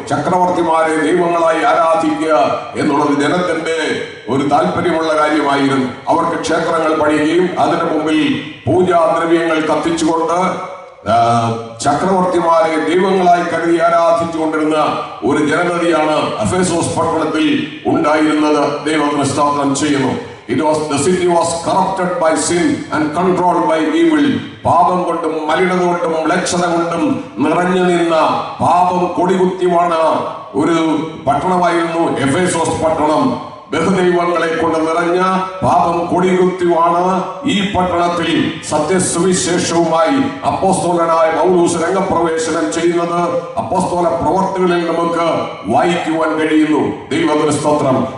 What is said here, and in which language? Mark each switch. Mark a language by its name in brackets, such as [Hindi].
[Malayalam] ചക്രവർത്തിമാരെ ദൈവങ്ങളായി ആരാധിക്കുക എന്നുള്ളത് ജനത്തിന്റെ ഒരു താല്പര്യമുള്ള കാര്യമായിരുന്നു. അവർക്ക് ക്ഷേത്രങ്ങൾ പണിയുകയും അതിനു മുമ്പിൽ പൂജാദ്രവ്യങ്ങൾ കത്തിച്ചുകൊണ്ട് ചക്രവർത്തിമാരെ ദൈവങ്ങളായി കരുതി ആരാധിച്ചുകൊണ്ടിരുന്ന ഒരു ജനതയാണ് എഫേസോസ് പട്ടണത്തിൽ ഉണ്ടായിരുന്നത്. ദൈവത്തിന് സ്തോത്രം ചെയ്യുന്നു. [English] The city was corrupted by sin and controlled by evil. [Malayalam] പാപം കൊണ്ടും മലിനത കൊണ്ടും മ്ലേച്ഛത കൊണ്ടും നിറഞ്ഞു നിന്ന പാപം കൊടികുത്തിവാണ ഒരു പട്ടണമായിരുന്നു എഫേസോസ് പട്ടണം. ബഹുദൈവങ്ങളെ കൊണ്ട് നിറഞ്ഞ പാപം കൊടികുത്തിവാണ് ഈ പട്ടണത്തിൽ സത്യസുവിശേഷവുമായി അപ്പോസ്തലനായ പൗലോസ് രംഗപ്രവേശനം ചെയ്യുന്നത് അപ്പോസ്തല പ്രവർത്തികളിൽ നമുക്ക് വായിക്കുവാൻ കഴിയുന്നു. ദൈവത്തിന്റെ സ്തോത്രം.